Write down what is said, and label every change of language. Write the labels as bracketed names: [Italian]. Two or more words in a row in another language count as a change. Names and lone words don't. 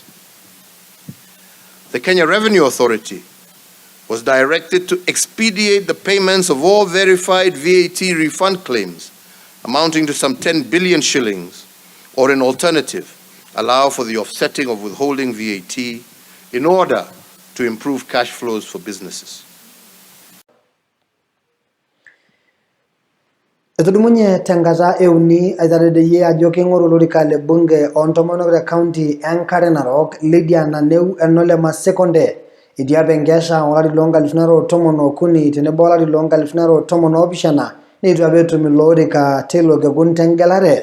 [English] The Kenya Revenue Authority was directed to expedite the payments of all verified VAT refund claims amounting to some 10 billion shillings, or in alternative, allow for the offsetting of withholding VAT in order to improve cash flows for businesses. [Masai] Etudumunye tengata euni aitaredeyie ajo king'oru olorika le bunge ontomonok te county enkare Narok Lydia Naneu enole Masekonde etii apa enkesha olari loonkalifuni are otomon okuni tenebo olari loonkalifuni are otomon oopishana neitu apa etum ilo orika teilo kekun tengelare.